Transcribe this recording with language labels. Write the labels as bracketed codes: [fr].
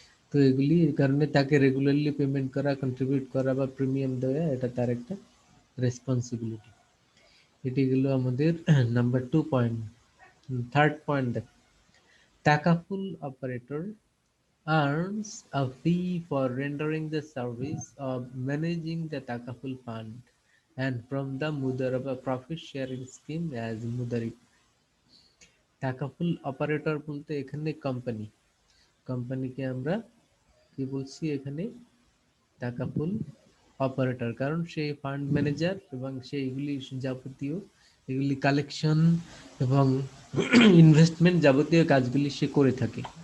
[bn] তো এগুলি এই কারণে তাকে রেগুলারলি পেমেন্ট করা, কন্ট্রিবিউট করা বা প্রিমিয়াম দেওয়া, এটা তার একটা রেসপন্সিবিলিটি। এটি গেল আমাদের নাম্বার 2 পয়েন্ট। থার্ড পয়েন্ট দেখ, [en] টাকাফুল operator earns a fee for rendering the service of managing the Takaful fund and from the Mudaraba profit sharing scheme as Mudari. [bn] টাকাফুল operator বলতে এখানে কোম্পানিকে আমরা কি বলছি এখানে, টাকাফুল অপারেটর, কারণ সে ফান্ড ম্যানেজার এবং সে এগুলি যাবতীয় এগুলি কালেকশন এবং ইনভেস্টমেন্ট যাবতীয় কাজগুলি সে করে থাকে।